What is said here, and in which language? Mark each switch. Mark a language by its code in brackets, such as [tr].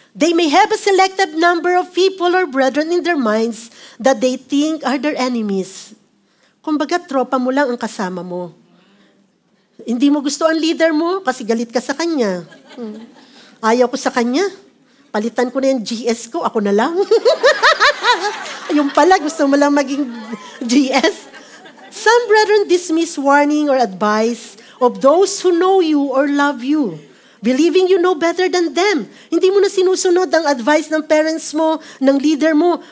[en] They may have a selected number of people or brethren in their minds that they think are their enemies. [tl] Kumbaga, tropa mo lang ang kasama mo. Hindi mo gusto ang leader mo kasi galit ka sa kanya. Ayaw ko sa kanya. Palitan ko na yung GS ko, ako na lang. Yung pala, gusto mo lang maging GS. [en] Some brethren dismiss warning or advice of those who know you or love you, believing you know better than them. [tl] Hindi mo na sinusunod ang advice ng parents mo, ng leader mo.